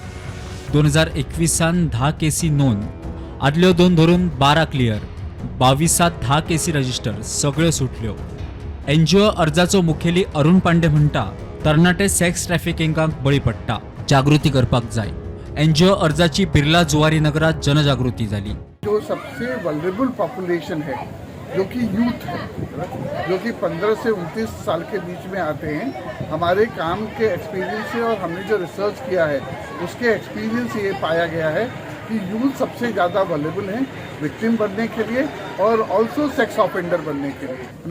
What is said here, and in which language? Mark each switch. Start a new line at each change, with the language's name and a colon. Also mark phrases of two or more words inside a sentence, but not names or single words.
Konkani: 2021 10 केसी नोंद, आदल्यो 2 धरून 12 क्लियर. 22 10 केसी रजिस्टर, सगळ्यो सुटल्यो. एनजीओ अर्जाचो मुखेली अरुण पांडे म्हणटा, तरणाटे सेक्स ट्रॅफिकिंगाक बळी पडटा, जागृती करपाक जाय. एनजीओ अर्जाची बिर्ला जुवारी नगरात जनजागृती जाली.
Hindi: जो सबसे
English: vulnerable population
Hindi: है, जो कि यूथ है, जो कि 15 से 29 साल के बीच में आते हैं, हमारे काम के एक्सपीरियंस से और हमने जो रिसर्च किया है उसके एक्सपीरियंस से ये पाया गया है कि यूथ सबसे ज़्यादा वल्नरेबल हैं विक्टिम बनने के लिए और
English: also sex offender
Hindi: बनने के लिए.